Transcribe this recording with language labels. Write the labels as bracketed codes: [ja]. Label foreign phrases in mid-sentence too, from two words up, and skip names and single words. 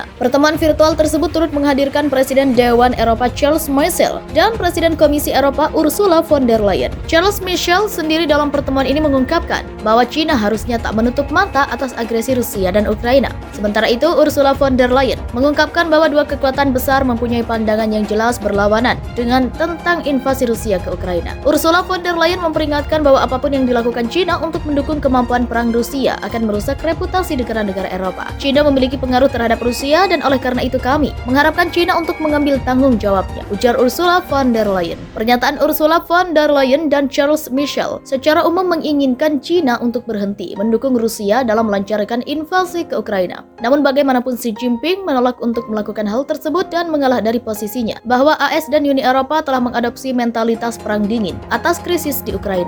[id] Pertemuan virtual tersebut turut menghadirkan Presiden Dewan Eropa Charles Michel dan Presiden Komisi Eropa Ursula von der Leyen. Charles Michel sendiri dalam pertemuan ini mengungkapkan bahwa Cina harusnya tak menutup mata atas agresi Rusia dan Ukraina. Sementara itu, Ursula von der Leyen mengungkapkan bahwa dua kekuatan besar mempunyai pandangan yang jelas berlawanan dengan tentang invasi Rusia ke Ukraina. Ursula von der Leyen memperingatkan bahwa apapun yang dilakukan Cina untuk mendukung kemampuan perang Rusia akan merusak reputasi negara-negara Eropa. Cina memiliki pengaruh terhadap Rusia dan oleh karena itu kami mengharapkan Cina untuk mengambil tanggung jawabnya, ujar Ursula von der Leyen. Pernyataan Ursula von der Leyen dan Charles Michel secara umum menginginkan Cina untuk berhenti mendukung Rusia dalam melancarkan invasi ke Ukraina. Namun bagaimanapun Xi Jinping menolak untuk melakukan hal tersebut dan mengalah dari posisinya bahwa AS dan Uni Eropa telah mengadopsi mentalitas perang dingin atas krisis di Ukraina.